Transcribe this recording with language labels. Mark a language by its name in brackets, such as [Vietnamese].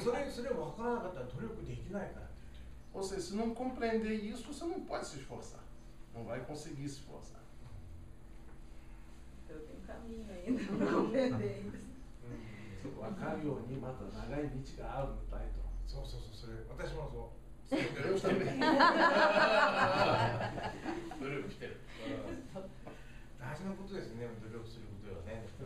[Japanese] それ分からなかったら努力できないからって。 [Portuguese] Ou seja, se não compreender isso, você não pode se esforçar. Não vai conseguir se esforçar. Eu tenho um caminho ainda para compreender isso. [Japanese] 分かるようにまだ長い道があるみたいと。そう、それ、私もそう。 [Portuguese] Eu também. [Japanese] 努力してる。大事なことですね、努力することはね。